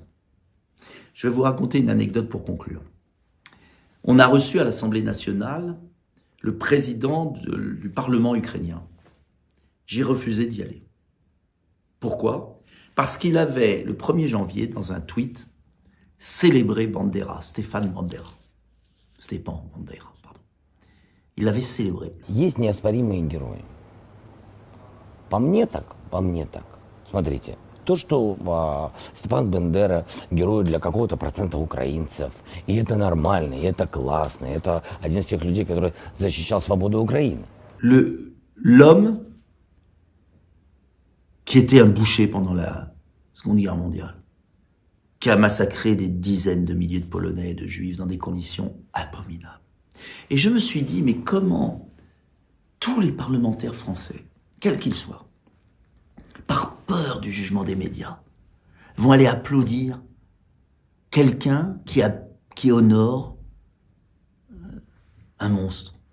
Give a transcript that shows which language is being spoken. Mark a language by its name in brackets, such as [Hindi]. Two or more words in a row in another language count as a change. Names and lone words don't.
[French] Je vais vous raconter une anecdote pour conclure. On a reçu à l'Assemblée nationale le président du Parlement ukrainien. J'ai refusé d'y aller. Pourquoi ? Parce qu'il avait, le 1er janvier, dans un tweet, célébré Bandera, Stepan Bandera. Il l'avait célébré. [Russian] Есть неоспоримые герои. По мне так. Смотрите, то, что Степан Бандера герой для какого-то процента украинцев, и это нормально, и это классно, и это один из тех людей, который защищал свободу Украины. [French] L'homme qui était un boucher pendant la Seconde Guerre mondiale, qui a massacré des dizaines de milliers de Polonais et de Juifs dans des conditions abominables. Et je me suis dit, mais comment tous les parlementaires français, quels qu'ils soient, par peur du jugement des médias, vont aller applaudir quelqu'un qui honore un monstre.